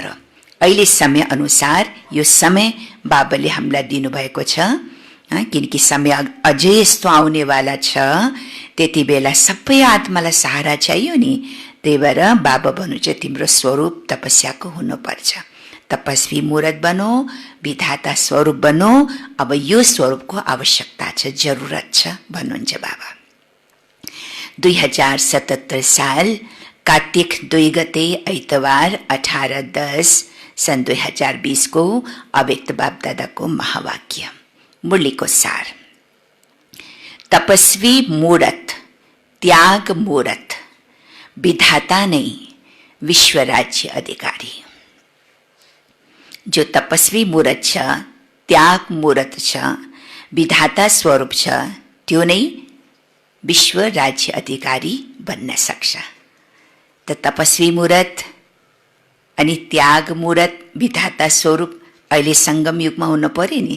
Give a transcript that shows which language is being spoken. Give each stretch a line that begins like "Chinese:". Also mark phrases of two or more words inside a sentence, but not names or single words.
Nepali: अहिले समय अनुसार यो समय बाबाले हामीलाई दिनुभएको छ, किनकि समय अझै यस्तो आउनेवाला छ, त्यति बेला सबै आत्मालाई सहारा चाहियो नि। त्यही भएर बाबा भन्नु चाहिँ तिम्रो स्वरूप तपस्याको हुनुपर्छ।
Hindi: तपस्वी मूर्त बनो, विधाता स्वरूप बनो।
Nepali: अब यो स्वरूपको आवश्यकता छ, जरुरत छ भन्नुहुन्छ बाबा। 2077 साल कार्तिक 2 गते आइतबार 18/10 सन् 2020 को अव्यक्त बाप दादाको महावाक्य। मुरलीको सार।
Hindi: तपस्वी मूर्त, त्याग मूर्त, विधाता नहीं विश्व राज्य अधिकारी।
Nepali: जो तपस्वी मूर्त छ, त्याग मूर्त छ, विधाता स्वरूप छ, त्यो नै विश्व राज्य अधिकारी बन्न सक्छ। त तपस्वी मूर्त अनि त्याग मूर्त, विधाता स्वरूप अहिले संगम युगमा हुनु पर्यो नि।